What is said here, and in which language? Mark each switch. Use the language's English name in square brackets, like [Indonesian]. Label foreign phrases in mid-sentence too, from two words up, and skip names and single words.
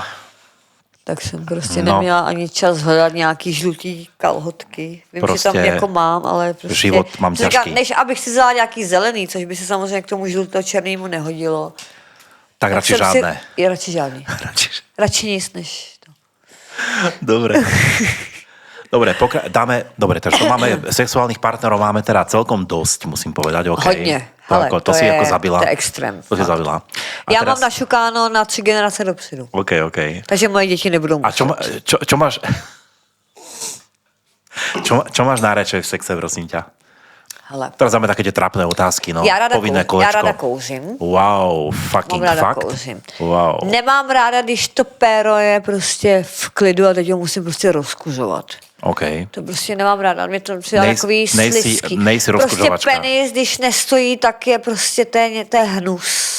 [Czech] Tak jsem prostě neměla ani čas hledat nějaký žlutý kalhotky. Vím, prostě, že tam jako mám, ale prostě... [Slovak] Život mám ťažký. [Czech] Než abych si vzala nějaký zelený, což by se samozřejmě k tomu žluto-černému nehodilo. Tak radši žádné. Radši žádný. Radši nic než to. [Slovak] Dobre. Dobre, takže to máme, sexuálnych partnerov máme teda celkom dosť, musím povedať, OK. [Czech] Hodně. Hele, to si jako zabila. To je extrém. To si zabila. Já mám našukáno na 3 generace dopředu. OK. Takže moje děti nebudou muset. [Slovak] A čo máš... Čo máš najradšej v sexe, prosím ťa? [Czech] Hele. [Slovak] Teraz dáme také tie trápne otázky, no. [Czech] Já kolečko. ráda kouřím. [English] Wow, fucking [Czech] mám ráda fakt? Kouřím. Wow. Nemám ráda, když to péro je prostě v klidu a teď ho musím prostě rozkuřovat. OK. To prostě nemám ráda. Mě to přijde takový slizký. Nejsi prostě penis, když nestojí, tak je prostě to je hnus.